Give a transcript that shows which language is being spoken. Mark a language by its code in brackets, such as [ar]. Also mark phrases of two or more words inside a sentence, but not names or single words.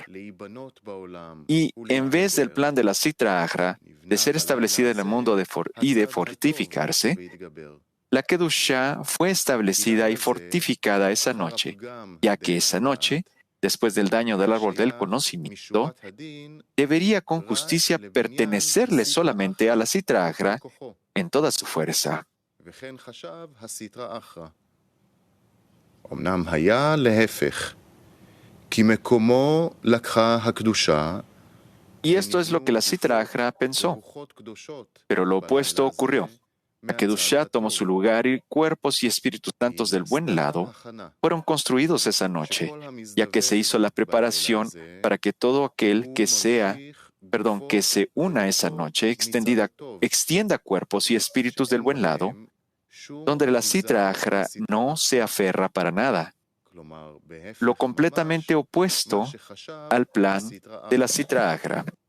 [es] Y en vez del plan de la Sitra Achra, de ser establecida en el mundo y de fortificarse, la Kedushá fue establecida y fortificada esa noche, ya que esa noche, después del daño del árbol del conocimiento, debería con justicia pertenecerle solamente a la Sitra Achra en toda su fuerza. [he] אמנם היה להפך, כי מקומו לקחה הקדושה. [es] Y esto es lo que la Sitra Achra pensó, pero lo opuesto ocurrió. La Kedushá tomó su lugar y cuerpos y espíritus santos del buen lado fueron construidos esa noche, ya que se hizo la preparación para que todo aquel que se una esa noche extienda cuerpos y espíritus del buen lado, donde la Sitra Achra no se aferra para nada, lo completamente opuesto al plan de la Sitra Achra.